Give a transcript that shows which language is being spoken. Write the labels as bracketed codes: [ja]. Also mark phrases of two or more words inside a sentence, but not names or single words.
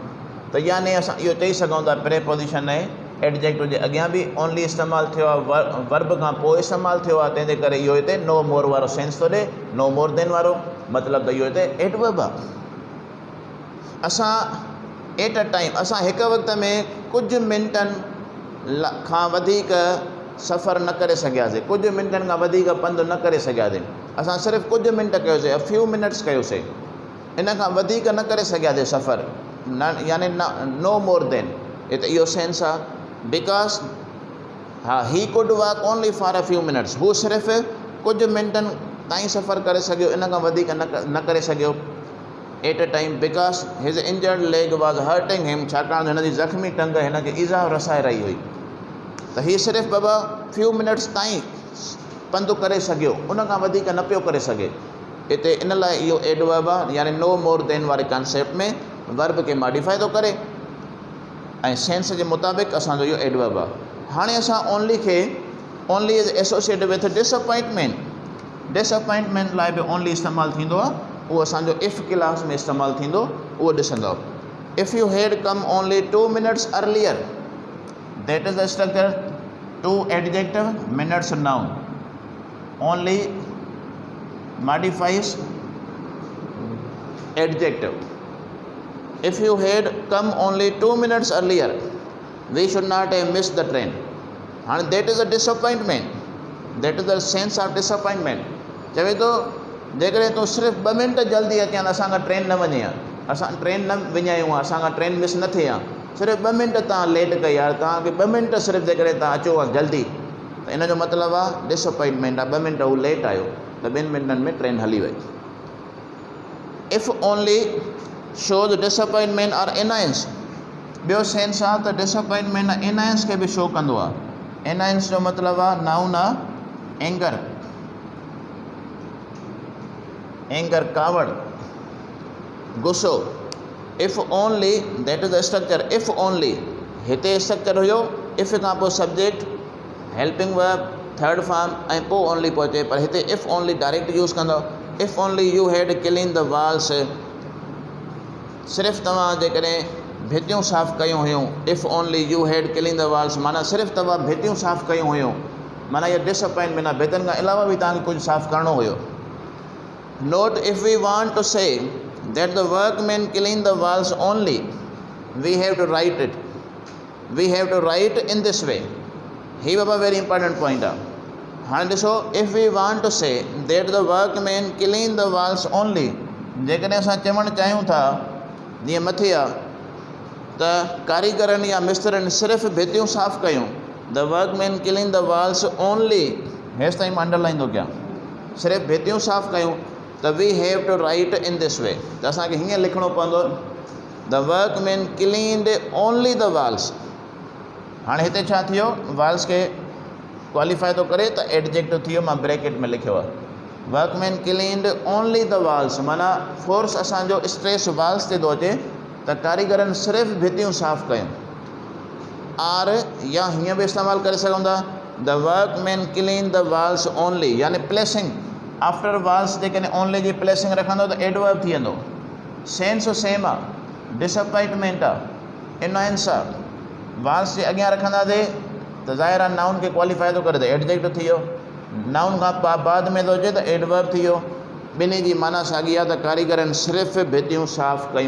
[sd] त यानी असां इहो चई सघूं था प्रेपोजिशन ऐं एडजेक्टिव जे अॻियां बि ओनली इस्तेमालु थियो आहे, वर्ब खां पोइ इस्तेमालु थियो आहे, तंहिंजे करे इहो हिते [en] no more [sd] वारो सेंस थो ॾिए, [en] no more than [sd] वारो मतिलबु त इहो हिते एडवर्ब आहे। [en] असां at a time, [sd] असां हिक वक़्त में कुझु मिंटनि खां वधीक सफ़र न करे सघियासीं, कुझु मिंटनि खां वधीक पंधु न करे सघियासीं। असां सिर्फ़ु कुझु मिंट कयोसीं, [en] a few minutes [sd] कयोसीं, इन खां वधीक न करे सघियासीं सफ़र, न यानी [en] no more than, [sd] हिते इहो सेंस आहे। [en] because ha, he could walk only for a few minutes, [sd] हू सिर्फ़ु कुझु मिंटनि ताईं सफ़र करे सघियो, इन खां वधीक न करे सघियो [en] at a time, because his injured leg was hurting him, [sd] छाकाणि हिन जी ज़ख़्मी टंग हिन खे ईज़ा रसाए रही हुई। त हीअ सिर्फ़ु बाबा [en] few minutes [sd] ताईं पंधु करे सघियो, उन खां वधीक न पियो करे सघे। हिते इन लाइ इहो एडवर्ब आहे, यानी [en] no more than [sd] वारे कॉन्सेप्ट में वर्ब खे मॉडिफाई थो करे ऐं सेंस जे मुताबिक़ असांजो इहो एडवर्ब आहे। हाणे असां ओनली खे, [en] only is associated with disappointment, [sd] डिसअपॉइंटमेंट लाइ बि ओनली इस्तेमालु थींदो आहे, उहो असांजो [en] if clause [sd] में इस्तेमालु थींदो, उहो ॾिसंदो। [en] if you had come only 2 minutes earlier, that is the structure, 2 adjective minutes noun, ओनली modifies adjective. If you had come only 2 minutes earlier, we should not have missed the train. And that is a disappointment, that is the sense of disappointment. [sd] चवे तो जेकॾहिं तूं सिर्फ़ु 2 मिंट जल्दी अचे हां, असांखां ट्रेन न वञे हां, असां ट्रेन न विञायूं हां, असांखां [en] train miss [sd] न थिए हां, सिर्फ़ु 2 मिंट तव्हां लेट कई यार, तव्हांखे 2 मिंट सिर्फ़ु जेकॾहिं तव्हां अचो हां जल्दी, त इन जो मतिलबु आहे डिसअपॉइंटमेंट आहे, 2 मिंट हू लेट आयो, त 2 मिंटनि में ट्रेन हली वई। [en] if only shows disappointment or annoyance, [sd] ॿियो सेंस आहे त [en] disappointment annoyance [sd] खे बि शो कंदो आहे। एनायंस जो मतिलबु आहे नाउन आहे [en] anger, anger [sd] कावड़, गुस्सो। [en] if only, that is the structure, if only, [sd] हिते स्ट्रक्चर हुयो, इफ़ खां पोइ [en] subject, helping verb, third form [sd] ऐं पोइ ओनली पहुचे, पर हिते [en] if only direct use [sd] कंदो। [en] if only you had clean the walls, [sd] सिर्फ़ु तव्हां जेकॾहिं भितियूं साफ़ु कयूं हुयूं, [en] if only you had clean the walls [sd] माना सिर्फ़ु तव्हां भितियूं साफ़ु कयूं हुयूं, माना इहा डिसअपॉइंटमेंट आहे, भितियुनि खां अलावा बि तव्हांखे कुझु साफ़ु करिणो हुयो। [en] note if we want to say that the workman clean the walls only, we have to write it, we have to write in this way. [sd] ही बाबा [en] very important point [sd] आहे। हाणे ॾिसो, [en] if we want to say that the workman clean the walls only, [sd] जेकॾहिं असां चवणु चाहियूं था, जीअं मथे आहे त कारीगरनि या मिस्त्रनि सिर्फ़ु भितियूं साफ़ु कयूं, [en] the workman clean the walls only, [sd] हेसि ताईं मां अंडरलाइन थो कयां, सिर्फ़ु भितियूं साफ़ु कयूं, त [en] we have to write in this way, [sd] त असांखे हीअं लिखणो पवंदो, [en] the workman cleaned only the walls. [sd] हाणे हिते छा थियो, वॉल्स खे क्वालिफाई थो करे त एडजेक्टिव थियो, मां ब्रैकेट में लिखियो आहे, [en] workman cleaned only the walls, [sd] माना फोर्स असांजो स्ट्रेस वॉल्स ते थो अचे त कारीगरनि सिर्फ़ु भितियूं साफ़ु कयूं। आर या हीअं बि इस्तेमालु करे सघूं था, [en] the workman clean the walls only, [sd] यानी [en] placing after walls, [sd] जेकॾहिं ओनली जी प्लेसिंग रखंदो त एडवर्ब थी वेंदो। [en] sense same [sd] आहे, डिसअपॉइंटमेंट आहे, इनॉयंस आहे। वॉल्स जे अॻियां रखंदासीं त ज़ाहिर आहे नाउन खे क्वालिफाई थो करे त एडजेक्टिव थी वियो, नाउन खां बाद में थो अचे त एडवर्ब थी वियो। ॿिन्ही जी माना साॻी आहे त कारीगरनि सिर्फ़ु भितियूं साफ़ु कयूं।